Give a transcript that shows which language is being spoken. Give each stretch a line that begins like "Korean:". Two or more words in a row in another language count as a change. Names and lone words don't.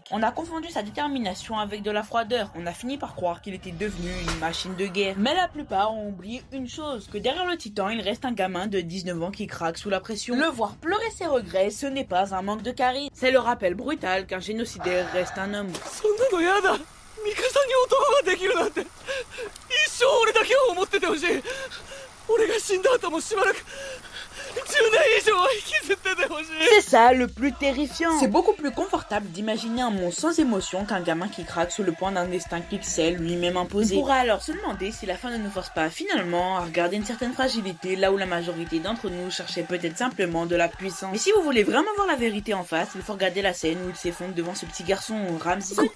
French: On a confondu sa détermination avec de la froideur. On a fini par croire qu'il était devenu une machine de guerre. Mais la plupart ont oublié une chose, que derrière le titan, il reste un gamin de 19 ans qui craque sous la pression. Le voir pleurer ses regrets, ce n'est pas un manque de charisme. C'est le rappel brutal qu'un génocidaire reste un homme.
Japanese: ミカサに男ができるなんて一生俺だけを思っててほしい。俺が死んだ後もしばらく10年以上は引きずっててほしい。
French: C'est ça le plus terrifiant. C'est beaucoup plus confortable d'imaginer un monde sans émotion qu'un gamin qui craque sous le poids d'un destin qu'il s'est lui-même imposé. On pourra alors se demander si la fin ne nous force pas finalement à regarder une certaine fragilité là où la majorité d'entre nous cherchait peut-être simplement de la puissance. Mais si vous voulez vraiment voir la vérité en face, il faut regarder la scène où il s'effondre devant ce petit garçon, Ramsey.